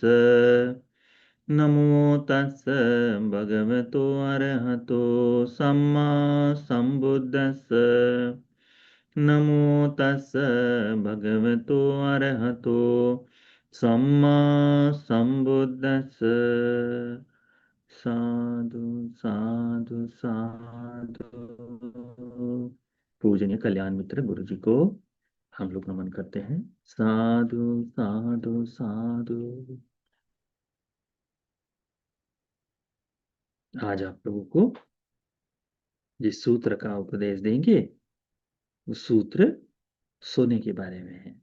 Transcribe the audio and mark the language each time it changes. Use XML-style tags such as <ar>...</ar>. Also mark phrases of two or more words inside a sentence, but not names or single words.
<pi>नमो तस्स भगवतो अरहतो सम्मा संबुद्दस्स। नमो तस्स भगवतो अरहतो सम्मा संबुद्दस्स। साधु साधु साधु।</pi> <hi>पूजनीय कल्याण मित्र गुरु जी को हम लोग नमन करते हैं।</hi> <pi>साधु साधु साधु।</pi> <hi>आज आप लोगों को जिस सूत्र का उपदेश देंगे वो सूत्र सोने के बारे में है।</hi>